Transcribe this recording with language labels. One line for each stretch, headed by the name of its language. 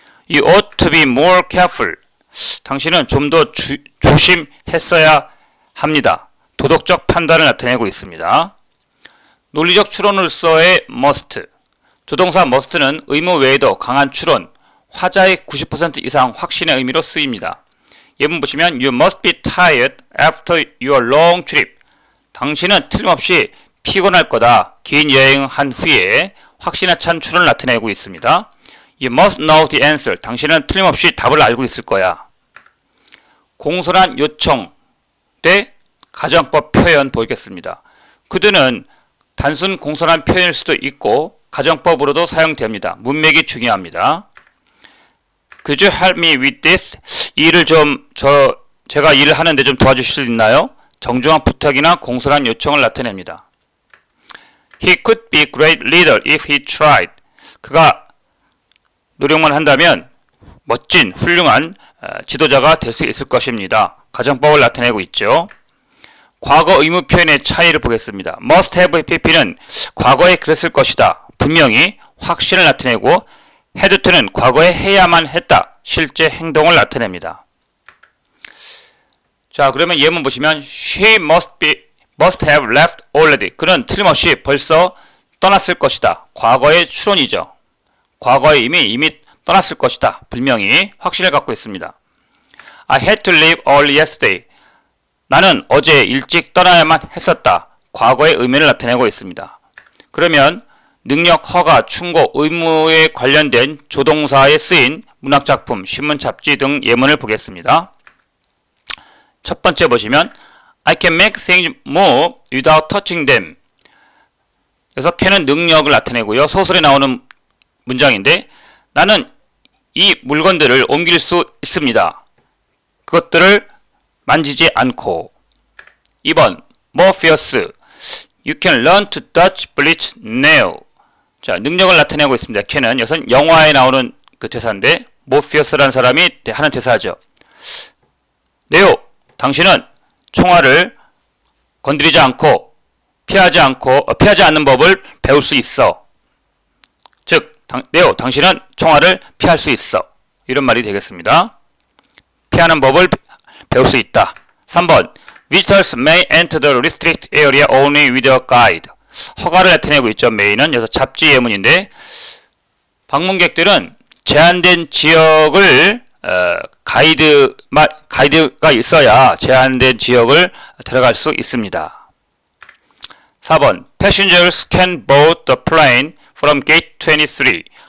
English: You ought to be more careful.
Korean: 당신은 좀 더 조심했어야 합니다. 도덕적 판단을 나타내고 있습니다. 논리적 추론으로서의 must. 조동사 must는 의무 외에도 강한 추론, 화자의 90% 이상 확신의 의미로 쓰입니다. 예문 보시면
English: You must be tired after your long trip.
Korean: 당신은 틀림없이 피곤할 거다. 긴 여행한 후에 확신에 찬 추론을 나타내고 있습니다.
English: You must know the answer.
Korean: 당신은 틀림없이 답을 알고 있을 거야. 공손한 요청 대 가정법 표현 보겠습니다. 그들은 단순 공손한 표현일 수도 있고 가정법으로도 사용됩니다. 문맥이 중요합니다.
English: Could you help me with this?
Korean: 이 일을 제가 일을 하는데 좀 도와주실 수 있나요? 정중한 부탁이나 공손한 요청을 나타냅니다.
English: He could be a great leader if he tried.
Korean: 그가 노력만 한다면 멋진 훌륭한 지도자가 될 수 있을 것입니다. 가정법을 나타내고 있죠. 과거 의무 표현의 차이를 보겠습니다. must have pp는 과거에 그랬을 것이다. 분명히 확신을 나타내고 had to는 과거에 해야만 했다. 실제 행동을 나타냅니다. 자, 그러면 예문 보시면
English: She must have left already.
Korean: 그는 틀림없이 벌써 떠났을 것이다. 과거의 추론이죠. 과거에 이미 떠났을 것이다. 분명히 확신을 갖고 있습니다.
English: I had to leave early yesterday.
Korean: 나는 어제 일찍 떠나야만 했었다. 과거의 의미를 나타내고 있습니다. 그러면 능력, 허가, 충고, 의무에 관련된 조동사에 쓰인 문학작품, 신문, 잡지 등 예문을 보겠습니다. 첫 번째 보시면
English: I can make things move without touching them.
Korean: 그래서 can은 능력을 나타내고요. 소설에 나오는 문장인데 나는 이 물건들을 옮길 수 있습니다. 그것들을 만지지 않고. 2번 more fierce.
English: You can learn to dodge bleach now.
Korean: 자, 능력을 나타내고 있습니다. can은 여기서 영화에 나오는 그 대사인데 more fierce라는 사람이 하는 대사죠. 네오, 당신은 총알을 건드리지 않고 피하지 않는 법을 배울 수 있어. 즉, 네오, 당신은 총알을 피할 수 있어. 이런 말이 되겠습니다. 피하는 법을 배울 수 있다.
English: 3번 Visitors may enter the restricted area only with a guide.
Korean: 허가를 나타내고 있죠. may는 여기서 잡지 예문인데 방문객들은 제한된 지역을 가이드가 있어야 제한된 지역을 들어갈 수 있습니다.
English: 4번 Passengers can board the plane from gate 23.